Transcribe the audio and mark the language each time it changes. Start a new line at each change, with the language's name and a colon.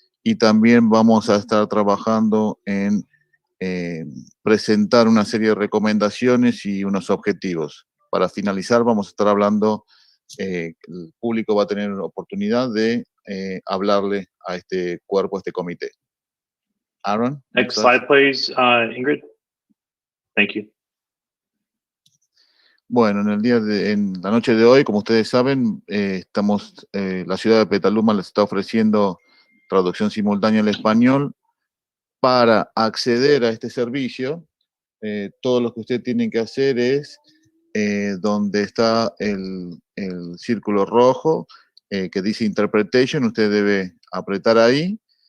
Spanish: Y también vamos a estar trabajando en presentar una serie de recomendaciones y unos objetivos. Para finalizar, vamos a estar hablando, el público va a tener oportunidad de hablarle a este cuerpo, a este comité.
English: Aaron? Next slide, please, Ingrid. Thank you.
Spanish: Bueno, en la noche de hoy, como ustedes saben, la ciudad de Petaluma les está ofreciendo traducción simultánea al español. Para acceder a este servicio, todo lo que ustedes tienen que hacer es, donde está el círculo rojo que dice Interpretation, usted debe apretar ahí.